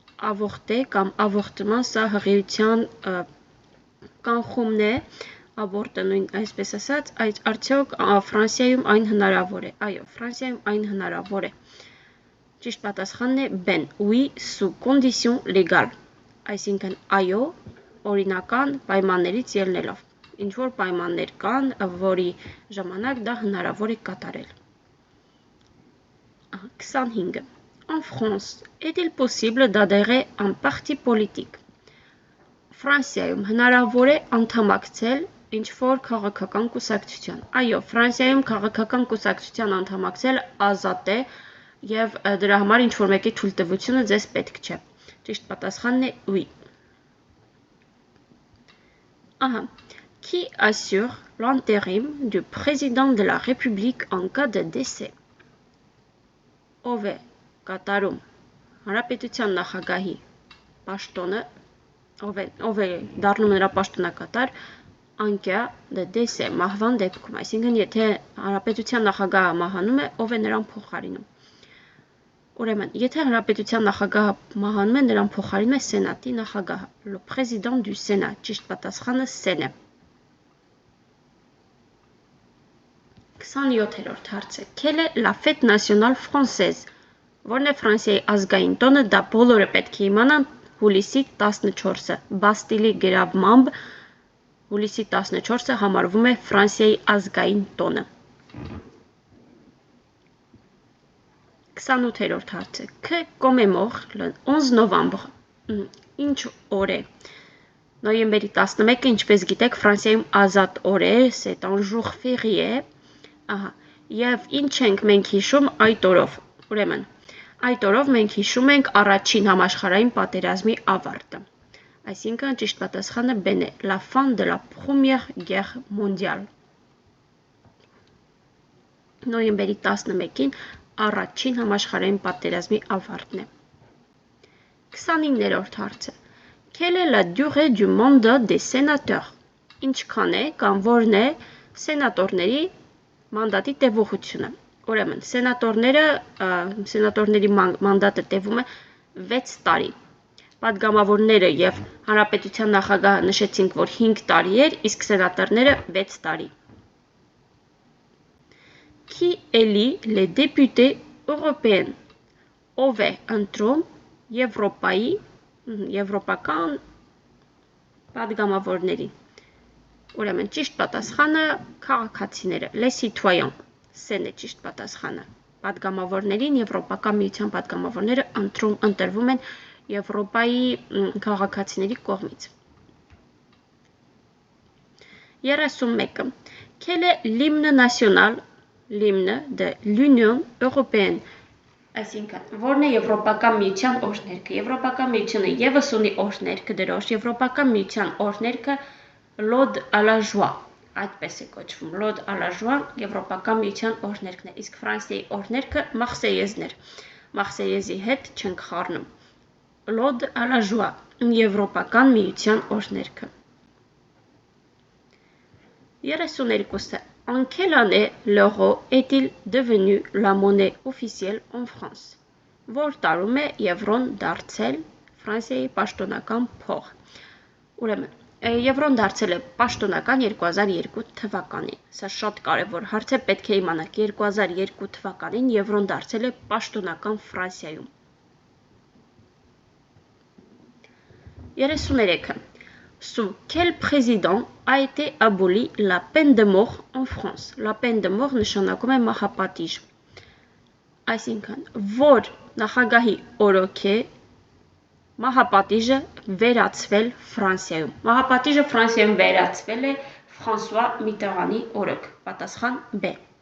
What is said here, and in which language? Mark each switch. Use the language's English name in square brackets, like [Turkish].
[Armenian] Avorter կամ avortement սա հղիության կանխումն է, abortը նույն այսպես ասած, այդ արդյոք Ֆրանսիայում այն հնարավոր է։ Այո, Ֆրանսիայում այն հնարավոր է։ Ճիշտ պատասխանն է B-ն, [French] oui, sous condition légale։ [Armenian] Այսինքն այո, օրինական պայմաններից ելնելով։ Ինչ որ պայմաններ կան, որի ժամանակ դա հնարավոր է կատարել։ 25. [French] En France, est-il possible d'adhérer à un parti politique? [Armenian] Ֆրանսիայում հնարավոր է անդամակցել ինչ-որ քաղաքական կուսակցության։ Այո, Ֆրանսիայում քաղաքական կուսակցության անդամակցել ազատ է եւ դրա համար ինչ-որ մեկի թույլտվությունը ձեզ պետք չէ։ Ճիշտ պատասխանն է oui։ Ահա, [French] qui assure l'intérim du président de la République en cas de décès? [Armenian] Ով է կատարում հանրապետության նախագահի պաշտոնը, ով է դառնում նրա պաշտոնակատար անկյա դեսե մահվան դեպքում, այսինքն եթե հանրապետության նախագահը մահանում է, ով է նրան փոխարինում։ Ուրեմն, եթե հանրապետության նախագահը մահանում է, նրան փոխարինում է սենատի նախագահը, [French] le président du Sénat, [Armenian] ճիշտ պատասխանը C-ն է։ 27-րդ հարցը. [French] Quelle est la fête nationale française? [Armenian] Որն է Ֆրանսիայի ազգային տոնը, դա բոլորը պետք է իմանան հուլիսի 14-ը։ Բաստիլի գրավմամբ հուլիսի 14-ը համարվում է Ֆրանսիայի ազգային տոնը։ 28-րդ հարցը. [French] Que commémore le 11 novembre? [Armenian] Ինչ օր է։ Նոյեմբերի 11-ը, ինչպես գիտեք, Ֆրանսիայում ազատ օր է, [French] c'est un jour férié։ [Armenian] Ահա, եւ ինչ ենք մենք հիշում այդ օրով։ Ուրեմն, այդ օրով մենք հիշում ենք առաջին համաշխարհային պատերազմի ավարտը։ Այսինքն ճիշտ պատասխանը B-ն է, [French] la fin de la première guerre mondiale։ [Armenian] Նոյեմբերի 11-ին առաջին համաշխարհային պատերազմի ավարտն է։ 29-րդ հարցը. [French] Quelle est la durée du mandat des sénateurs? [Armenian] Ինչքան է կամ որն է սենատորների մանդատի տևողությունը։ Ուրեմն, սենատորների մանդատը տևում է 6 տարի։ Պատգամավորները եւ հանրապետության նախագահը նշեցինք, որ 5 տարի էր, իսկ սենատորները 6 տարի։ [French] Qui élit les députés européens? [Armenian] Ով է ընտրում եվրոպական պատգամավորներին։ Ուրեմն ճիշտ պատասխանը քաղաքացիները, [French] les citoyens, [Armenian] C-ն է ճիշտ պատասխանը։ Պատգամավորներին Եվրոպական միության պատգամավորները ընտրվում են Եվրոպայի քաղաքացիների կողմից։ 31. [French] Quel est l'hymne national, l'hymne de l'Union européenne? [Armenian] Այսինքն, որն է Եվրոպական միության օրհներգը։ Եվրոպական միությունը եւս ունի օրհներգ դրոշ, Եվրոպական միության օրհներգը [French] l'Ode à la joie, [Armenian] այդպես է կոչվում, l'Ode à la joie Եվրոպական միության օրհներգն է, իսկ Ֆրանսիայի օրհներգը Մարսեյեզն էր։ Մարսեյեզի հետ չենք խառնում։ L'Ode à la joie Եվրոպական միության օրհներգը։ 32. [French] En quelle année l'euro est-il devenu la monnaie officielle en France? [Armenian] Որ տարում է եվրոն դարձել Ֆրանսիայի պաշտոնական փող։ Ուրեմն, եվրոն դարձել է պաշտոնական 2002 թվականին։ Սա շատ կարևոր հարց է, պետք է իմանաք, 2002 թվականին եվրոն դարձել է պաշտոնական Ֆրանսիայում։ 33. [French] Sous quel président a été abolie la peine de mort en France? La peine de mort [Armenian] նշանակում է մահապատիժ։ Այսինքն, որ նախագահի օրոք է մահապատիժը վերացվել Ֆրանսիայում։ Մահապատիժը Ֆրանսիայում վերացվել է Ֆրանսուଆ Միտերանի օրոք։ Պատասխան B.